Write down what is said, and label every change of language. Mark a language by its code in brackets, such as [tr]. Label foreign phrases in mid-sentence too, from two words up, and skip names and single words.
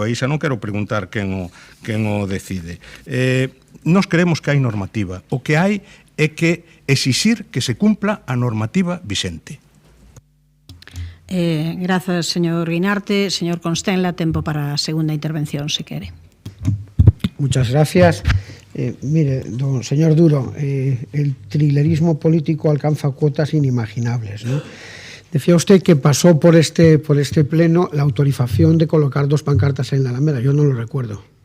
[gl] Aí xa non quero preguntar quen o decide. Nos creemos que hai normativa. O que hai é que exixir que se cumpla a normativa vixente. Grazas, señor Guinarte. Señor Constenla, tempo para a segunda intervención, se quere. [es] Muchas gracias. Mire, don señor Duro, el trilerismo político alcanza cuotas inimaginables, ¿no? Decía usted que pasó por este pleno la autorización de colocar 2 pancartas en la Alameda. Yo no lo recuerdo.